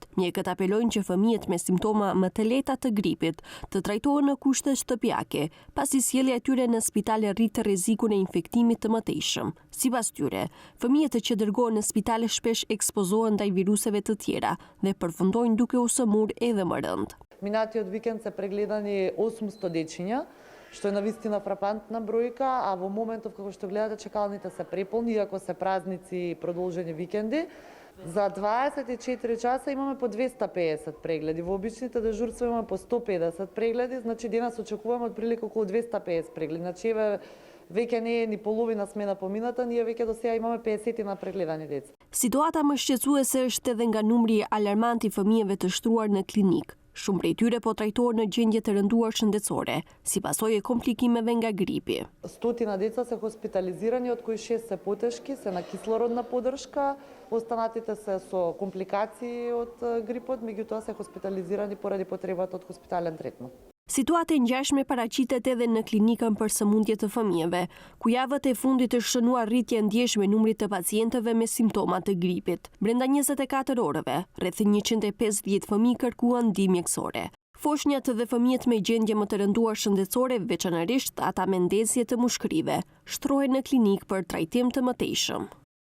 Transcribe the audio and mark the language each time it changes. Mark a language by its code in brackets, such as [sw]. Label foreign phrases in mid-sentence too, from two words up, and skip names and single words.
[sq] Mjekët apelojnë që fëmijët me simptoma më të lehta të gripit të trajtohen në kushte shtëpiake, pasi sjellja e tyre në spitale rrit rrezikun e infektimit të mëtejshëm. Sipas tyre, fëmijët që dërgohen në spitale shpesh ekspozohen ndaj viruseve të tjera dhe përfundojnë duke u sëmurë edhe më rënd. [mk] Минатиот викенд се прегледани 800 дечиња, што е навистина фрапантна бројка, а во моментов како што гледате чекалните се преполни, иако се празници и продолжени викенди. За 24 часа имаме по 250 прегледи, во обичните дежурства имаме по 150 прегледи, значи денес очекуваме отприлика околу 250 прегледи. Значи веќе не е ни половина смена помината, ние веќе до сега имаме 50 на прегледани деца. [sq] Situata më shqetësuese është edhe nga numri alarmant i fëmijëve të shtruar në klinik. Shumë prej tyre po trajtohen në gjendje të rënduar shëndetësore, si pasojë e komplikimeve nga gripi. [mk] Стотина деца се хоспитализирани, од кои 6 се потешки, се на кислородна поддршка, останатите се со компликации од грипот, меѓутоа се хоспитализирани поради потребата од хоспитален третман. [sq] Situatë e ngjashme paraqitet edhe në klinikën për sëmundje të fëmijëve, ku javët e fundit është shënuar rritje ndjeshme e numrit të pacientëve me simptoma të gripit. Brenda 24 orëve, rreth 150 fëmijë kërkuan ndihmë mjekësore. Foshnjat dhe fëmijët me gjendje më të rënduar shëndetësore, veçanërisht ata me ndezje të mushkërive, shtrohen në klinikë për trajtim të mëtejshëm.